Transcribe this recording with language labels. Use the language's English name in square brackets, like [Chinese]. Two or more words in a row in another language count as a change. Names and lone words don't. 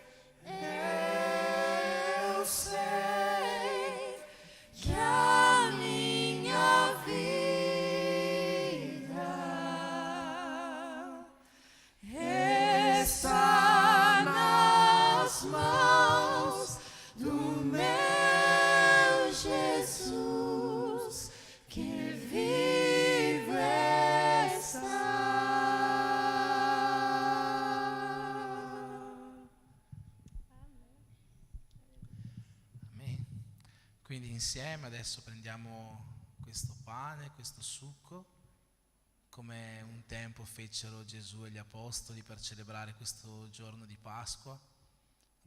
[Portuguese] eu sei que a minha vida está nas mãos do meu Jesus, que vive está. [Italian] Amen. Quindi insieme adesso prendiamo questo pane, questo succo, come un tempo fecero Gesù e gli Apostoli per celebrare questo giorno di Pasqua.